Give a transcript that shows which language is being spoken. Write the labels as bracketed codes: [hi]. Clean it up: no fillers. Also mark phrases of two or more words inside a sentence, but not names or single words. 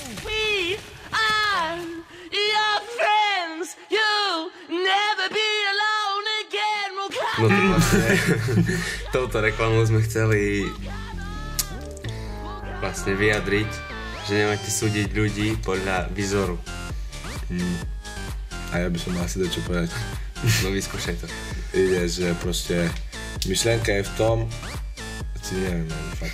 [en] We are your friends. You'll never be alone again. [sk] No to vlastne, touto reklamou sme chceli vlastne vyjadriť, že nemáte súdiť ľudí podľa výzoru. A ja by som mal asi dačo povedať. No vyskúšaj to. Ide, že proste myšlenka je v tom, neviem, fakt.